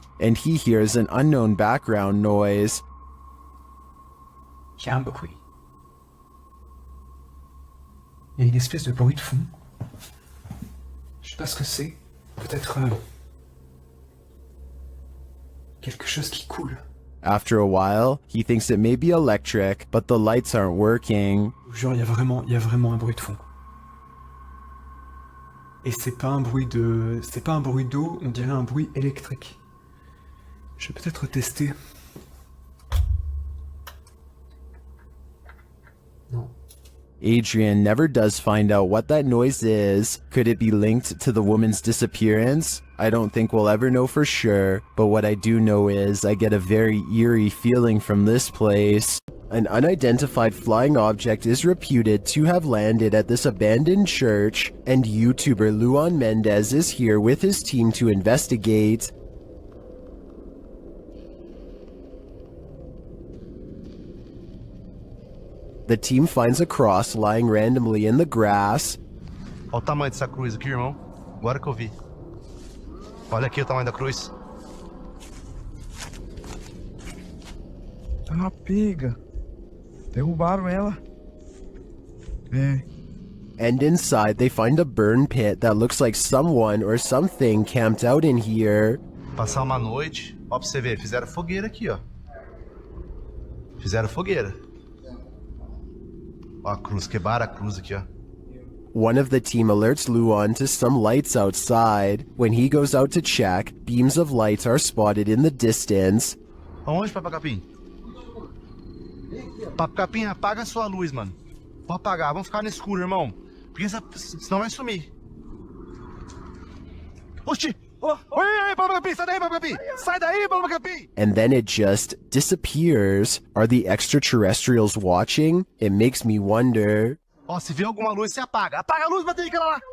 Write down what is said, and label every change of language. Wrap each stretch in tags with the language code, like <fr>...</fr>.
<en>And he hears an unknown background noise.</en> <fr>Il y a un bruit. Il y a une espèce de bruit de fond. Je sais pas ce que c'est. Peut-être quelque chose qui coule.</fr> <en>After a while, he thinks it may be electric, but the lights aren't working.</en> <fr>Genre, il y a vraiment un bruit de fond. Et c'est pas un bruit d'eau, on dirait un bruit électrique. Je vais peut-être tester. Non.</fr> <en>Adrian never does find out what that noise is. Could it be linked to the woman's disappearance? I don't think we'll ever know for sure, but what I do know is I get a very eerie feeling from this place. An unidentified flying object is reputed to have landed at this abandoned church, and YouTuber Luan Mendez is here with his team to investigate. The team finds a cross lying randomly in the grass.</en> <pt>Olha o tamanho dessa cruz aqui, irmão. Agora que eu vi. Olha aqui o tamanho da cruz. Tá uma pega. Derrubaram ela. É.</pt> <en>And inside they find a burn pit that looks like someone or something camped out in here.</en> <pt>Passar uma noite. Ó, pra você ver, fizeram fogueira aqui, ó. Fizeram fogueira. Ó a cruz, quebraram a cruz aqui, ó.</pt> <en>One of the team alerts Luan to some lights outside. When he goes out to check, beams of lights are spotted in the distance.</en> <pt>Aonde, Papo Capim? Papo Capim, apaga a sua luz, mano. Pode apagar, vamos ficar no escuro, irmão. Porque senão vai sumir. Oxi! Oi, Papo Capim, sai daí, Papo Capim! Sai daí, Papo Capim!</pt> <en>And then it just disappears. Are the extraterrestrials watching? It makes me wonder.</en> <pt>Ó, se vê alguma luz, você apaga. Apaga a luz, bateria, aquela lá.</pt>